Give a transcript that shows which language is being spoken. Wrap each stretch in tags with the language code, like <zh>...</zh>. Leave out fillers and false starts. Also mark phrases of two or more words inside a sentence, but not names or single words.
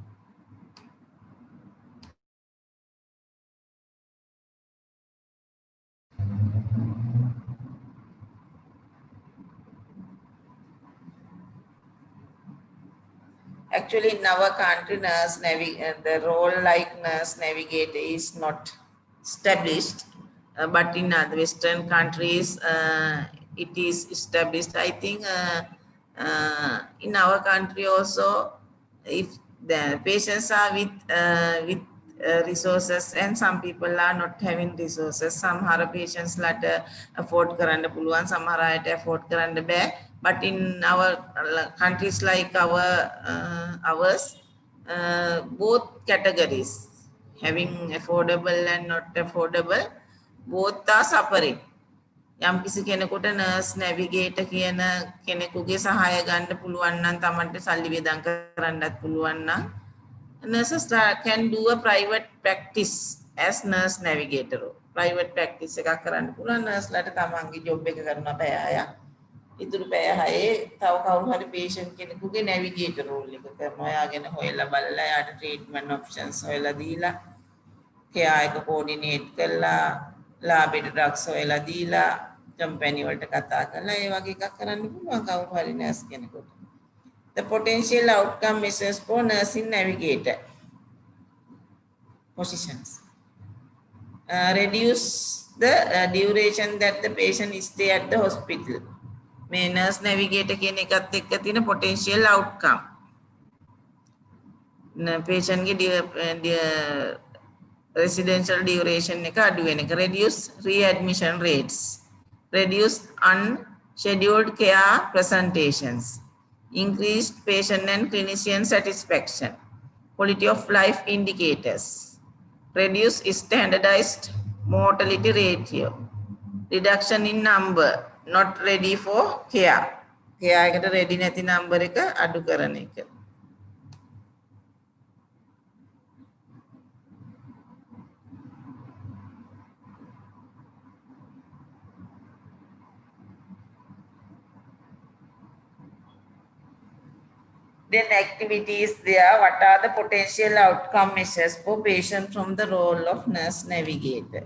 <en>Actually, in our country, the role like nurse navigator is not established, but in other Western countries, it is established. I think in our country also, if the patients are with resources and some people are not having resources, some patients like</en> <si>afford කරන්න පුළුවන්, සමහර අයට afford කරන්න බෑ.</si> <en>But in our countries like ours, both categories, having affordable and not affordable, both are suffering.</en> <si>යම් කිසි කෙනෙකුට</si> <en>nurse navigator</en> <si>කියන කෙනෙකුගේ සහාය ගන්න පුළුවන් නම් තමන්ට සල්ලි වියදම් කරන්නත් පුළුවන් නම්</si> <en>nurses can do a private practice as nurse navigator. Private practice</en> <si>එකක් කරන්න පුළුවන් nurse ලාට තමන්ගේ job එක කරනවා පැය 6ක්. ඉතුරු පැය 6 තව කවුරු හරි patient කෙනෙකුගේ</si> <en>navigator role</en> <si>එක කරනවා. එයාගෙන හොයලා බලලා එයාට</si> <en>treatment options</en> <si>හොයලා දීලා care එක coordinate කරලා ලාභයට ඩ්‍රග්ස් හොයලා දීලා කම්පැනි වලට කතා කරලා ඒ වගේ එකක් කරන්න පුළුවන් කවුරු හරි නර්ස් කෙනෙකුට.</si> <en>The potential outcome measures for nursing navigator positions. Reduce the duration that the patient stay at the hospital.</en> <si>මේ</si> <en>nurse navigator</en> <si>කියන එකත් එක්ක තියෙන</si> <en>potential outcome.</en> <si>patient ගේ</si> <en>residential duration</en> <si>එක අඩු වෙන එක.</si> <en>Reduce readmission rates. Reduce unscheduled care presentations. Increased patient and clinician satisfaction. Quality of life indicators. Reduce standardized mortality ratio. Reduction in number not ready for care.</en> <si>care එකට ready නැති number එක අඩු කරන එක.</si> <en>Then activities there, what are the potential outcome measures for patients from the role of nurse navigator?</en>